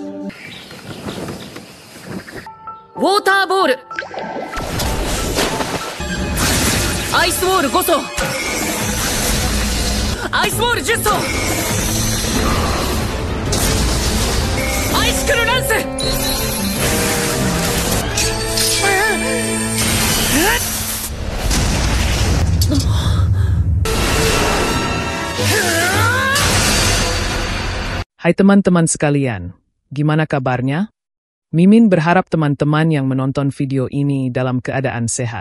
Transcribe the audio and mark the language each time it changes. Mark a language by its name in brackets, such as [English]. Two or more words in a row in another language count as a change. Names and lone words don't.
[Japanese] ウォーターボール、アイスウォール5層、アイスウォール10層、アイシクルランス。 [Indonesian] Hai teman-teman sekalian, gimana kabarnya? Mimin berharap teman-teman yang menonton video ini dalam keadaan sehat.